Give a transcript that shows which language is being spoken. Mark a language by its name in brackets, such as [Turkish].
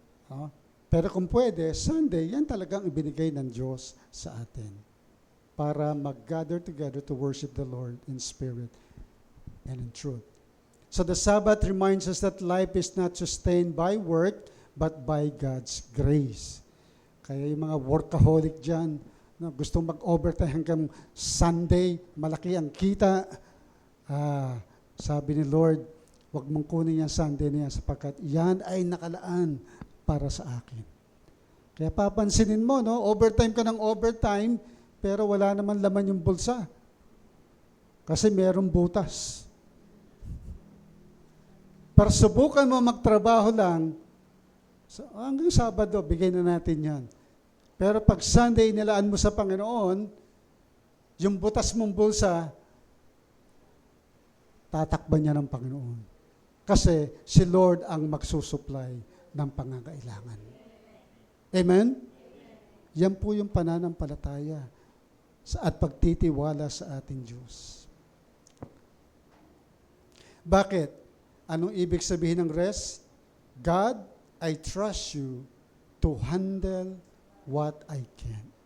[Filipino] No? Pero kung pwede, Sunday, yan talagang ibinigay ng Diyos sa atin para mag-gather together [English] to worship the Lord in spirit and in truth. So the Sabbath reminds us that life is not sustained by work, but by God's grace. [Filipino] Kaya yung mga workaholic dyan, na gustong mag-overtime hanggang Sunday, malaki ang kita. Sabi ni Lord, huwag mong kunin yung Sunday na yan sapagkat yan ay nakalaan para sa akin. Kaya papansinin mo, no? Overtime ka ng overtime, pero wala naman laman yung bulsa. Kasi merong butas. Para subukan mo magtrabaho lang, hanggang Sabado, bigay na natin yan. Pero pag Sunday, nilaan mo sa Panginoon, yung butas mong bulsa, tatakban niya ng Panginoon. Kasi si Lord ang magsusupply ng pangangailangan. Amen? Yan po yung pananampalataya at pagtitiwala sa ating Diyos. Bakit? Anong ibig sabihin ng rest? [English] God, I trust you to handle what I can.